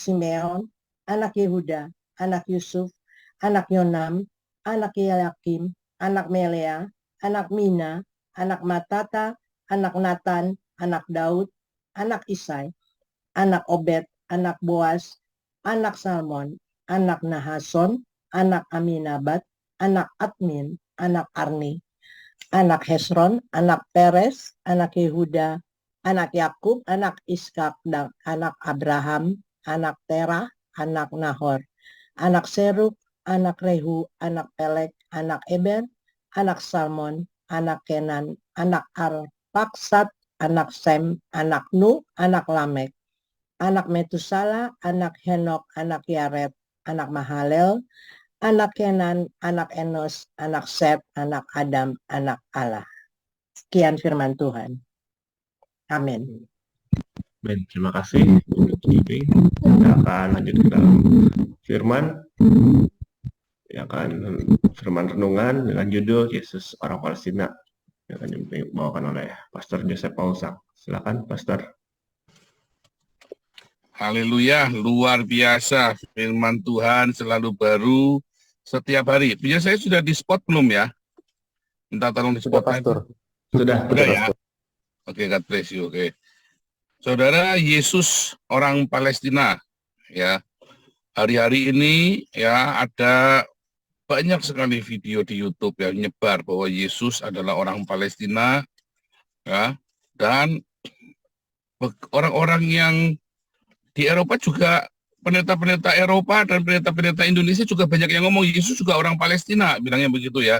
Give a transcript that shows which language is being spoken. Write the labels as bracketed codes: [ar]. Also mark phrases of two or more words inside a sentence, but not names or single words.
[id] Simeon, anak Yehuda, anak Yusuf, anak Yonam, anak Eliakim, anak Melea, anak Mina, anak Matata, anak Natan, anak Daud, anak Isai, anak Obed, anak Boas, anak Salmon, anak Nahason, anak Aminabad, anak Admin, anak Arni, anak Hesron, anak Peres, anak Yehuda, anak Yakub, anak Iskak, dan anak Abraham, anak Terah, anak Nahor, anak Seruk, anak Rehu, anak Pelek, anak Eber, anak Salmon, anak Kenan, anak Arpaksat, anak Sem, anak Nuh, anak Lamek, anak Metusala, anak Henok, anak Yared, anak Mahalel, anak Kenan, anak Enos, anak Set, anak Adam, anak Allah. Sekian firman Tuhan. Amin. Ben, terima kasih untuk ini. Kita akan lanjut ke dalam firman. Ya kan, firman renungan dengan judul Yesus Orang Palestina yang akan dibawakan oleh Pastor Joseph Paulsak. Silakan, Pastor. Haleluya, luar biasa. Firman Tuhan selalu baru setiap hari. Punya saya sudah di spot belum ya? Minta tolong di spot, Pastor. Sudah Ya. Oke, [en] God bless you. [id] Oke. Saudara, Yesus orang Palestina, ya. Hari-hari ini ya ada banyak sekali video di YouTube yang nyebar bahwa Yesus adalah orang Palestina, ya. Dan orang-orang yang di Eropa juga, pendeta-pendeta Eropa dan pendeta-pendeta Indonesia juga banyak yang ngomong Yesus juga orang Palestina, bilangnya begitu ya.